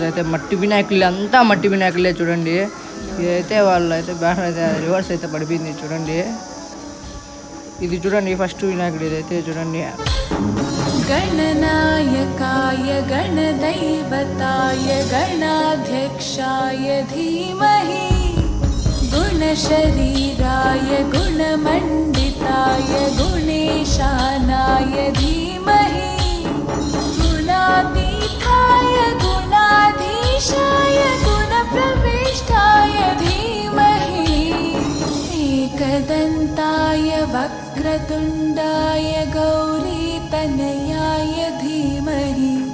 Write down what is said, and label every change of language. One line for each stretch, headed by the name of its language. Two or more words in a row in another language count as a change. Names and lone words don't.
Telugu: అయితే మట్టి వినాయకులు అంతా మట్టి వినాయకులే చూడండి. ఇదైతే వాళ్ళు అయితే బ్యానర్ అయితే రివర్స్ అయితే పడిపోయింది చూడండి. ఇది చూడండి ఫస్ట్ వినాయకుడు. ఇదైతే చూడండి.
Sanskrit: गणनायकाय गणदैवताय गणाध्यक्षाय धीमहि गुणशरीराय गुणमण्डिताय गुणेशानाय धीमहि गुणातीताय गुणाधीशाय गुणप्रविष्टाय धीमहि एकदन्ताय वक्रतुण्डाय गौरीतनयाय धीमहि